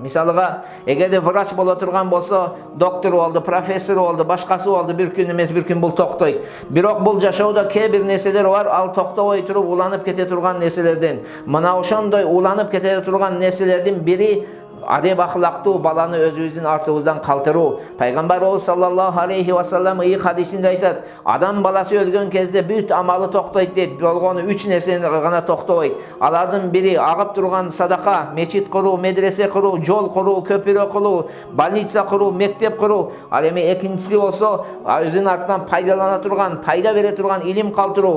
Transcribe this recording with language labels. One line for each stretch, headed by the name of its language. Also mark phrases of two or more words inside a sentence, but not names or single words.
Kyrgyz: Мисалга, эгерде врач боло турган болсо, доктор болду, профессор болду, башкасы болду, бир күн эмес бир күн бул токтойт. Бирок бул жашоодо кээ бир нерселер бар, ал токтобой туруп уланып кете турган нерселерден. Мына ошондой уланып кете турган нерселердин бири адеп ахлактуу баланы өзүбүздүн артыбыздан калтыруу. Пайгамбарыбыз
Arabic: صلى الله عليه وسلم
Kyrgyz: хадисинде айтат: адам баласы өлгөн кезде бүт амалы токтойт дейт. Болгону 3 нерсени гана токтобойт. Алардын бири агып турган садака, мечит куруу, медресе куруу, жол куруу, көпүрө куруу, больница куруу, мектеп куруу. Ал эми экинчиси болсо өзүнүн артынан пайдалана турган, пайда бере турган илим калтыруу.